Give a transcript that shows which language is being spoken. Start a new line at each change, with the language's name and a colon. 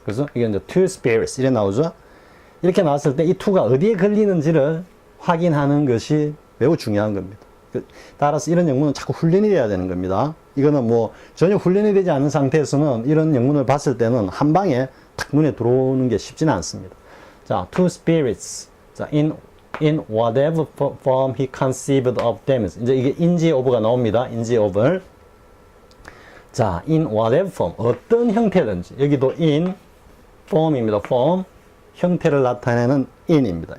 Korean: 그래서 이게 이제
English: to spirits
Korean: 이렇게 나오죠. 이렇게 나왔을 때 이 to가 어디에 걸리는지를 확인하는 것이 매우 중요한 겁니다. 따라서 이런 영문은 자꾸 훈련이 돼야 되는 겁니다. 이거는 뭐 전혀 훈련이 되지 않은 상태에서는 이런 영문을 봤을 때는 한 방에 탁 눈에 들어오는 게 쉽지는 않습니다. 자,
English: to spirits. 자, in whatever form he conceived of them.
Korean: 이제 이게 인지 of가 나옵니다. 인지 of. 자,
English: in whatever form.
Korean: 어떤 형태든지. 여기도 in form입니다. form. 형태를 나타내는 in입니다.